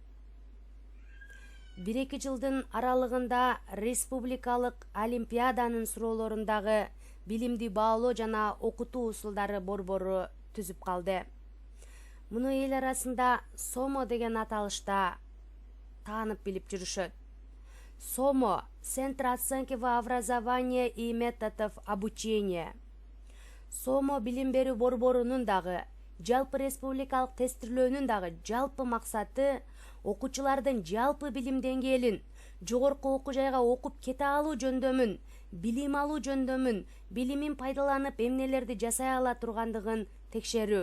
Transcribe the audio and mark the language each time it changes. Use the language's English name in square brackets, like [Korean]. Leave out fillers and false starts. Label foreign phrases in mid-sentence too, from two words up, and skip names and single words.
[Kyrgyz] 1-2 жылдын аралыгында республикалык олимпиаданын суроолорундагы билимди баалоо жана окутуу усулдары борбору түзүп калды. Муну эл арасында СОМО деген аталышта таанып билип жүрүшөт. СОМО – [Russian] Центр оценки в образовании и методов обучения. [Kyrgyz] СОМО билим берүү борборунун дагы, жалпы республикалык тестүрлөөнүн дагы жалпы максаты окуучулардын жалпы билим деңгээлин, жогорку окуу жайга окуп кете алуу жөндөмүн, билим алуу жөндөмүн, билимин пайдаланып эмнелерди жасай ала тургандыгын текшерүү.